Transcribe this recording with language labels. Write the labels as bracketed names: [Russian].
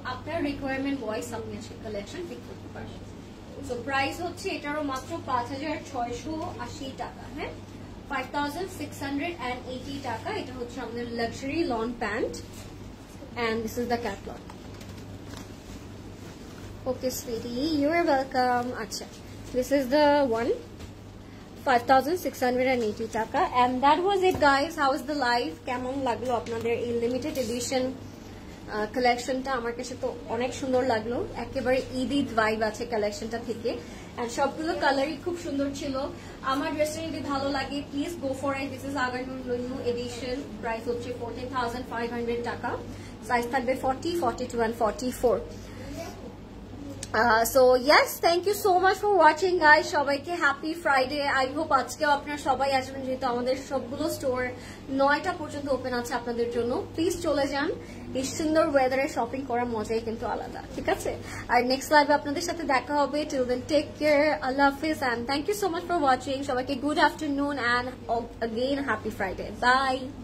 [Bangla] আপনার requirement wise আপনি আজকে কালেকশন পিক করতে পারবেন। সো প্রাইস হচ্ছে এটারও মাত্র 5680 টাকা। হ্যাঁ, 5680 টাকা। এটা হচ্ছে আমাদের luxury loan pant, [English] and this is the catalog. Okay sweetie, you are welcome. Acha, this is the one, 5680 টাকা। and that was it guys. How was the live? [Bangla] কেমন লাগলো আপনাদের এই লিমিটেড এডিশন কালেকশনটা? আমার কাছে তো অনেক সুন্দর লাগলো, একেবারে ঈদ ভাইব আছে কালেকশনটা থেকে, এন্ড সবগুলো কালারই খুব সুন্দর ছিল। আমার ড্রেসটা যদি ভালো লাগে [English] Please go for it. This is our new edition, price হচ্ছে 14,500 টাকা, size থাকবে 40, 42 and 44। So yes, thank you so much for watching guys. [Bangla] সবাইকে হ্যাপি ফ্রাইডে। [English] I hope [Bangla] আজকেও আপনারা সবাই আসবেন, যেহেতু আমাদের সবগুলো স্টোর 9টা পর্যন্ত ওপেন আছে আপনাদের জন্য। প্লিজ চলে যান, এই সুন্দর ওয়েদারে শপিং করার মজাই কিন্তু আলাদা, ঠিক আছে? আর নেক্সট লাইভে আপনাদের সাথে দেখা হবে। [English] Till then take care, আল্লাহ হাফিজ, and thank you so much for watching. সবাইকে good afternoon and again happy Friday, bye.